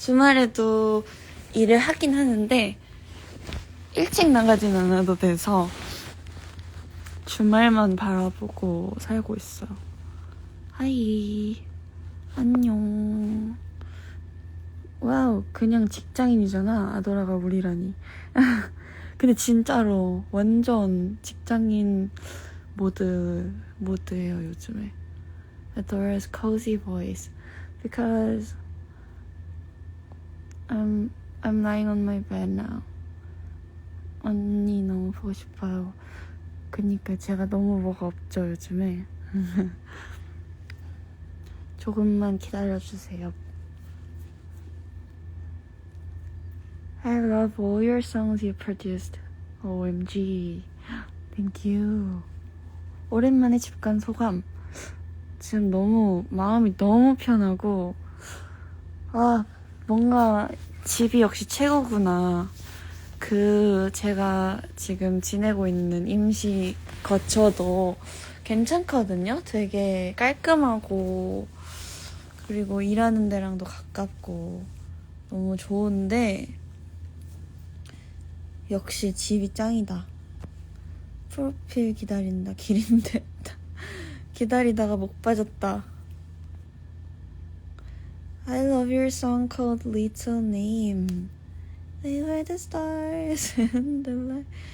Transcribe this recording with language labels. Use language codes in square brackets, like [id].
[ko] 주말에도 일을 하긴 하는데 일찍 나가진 않아도 돼서 주말만 바라보고 살고 있어요. 하이. 안녕. 와우, 그냥 직장인이잖아. 아도라가 우리라니. 근데 진짜로 완전 직장인 모드예요 요즘에. [en] Adora's cozy voice because I'm lying on my bed now. [ko] 언니 너무 보고 싶어요. 그니까 제가 너무 뭐가 없죠 요즘에. 조금만 기다려주세요. [en] I love all your songs you produced. OMG. Thank you. [ko] 오랜만에 집 간 소감. 지금 마음이 너무 편하고 뭔가 집이 역시 최고구나. 제가 지금 지내고 있는 임시 거처도 괜찮거든요. 되게 깔끔하고 그리고 일하는 데랑도 가깝고 너무 좋은데 역시 집이 짱이다. 프로필 기다린다. 기린데 기다리다가 목 빠졌다. [en] I love your song called Little Name. They were the stars and the light.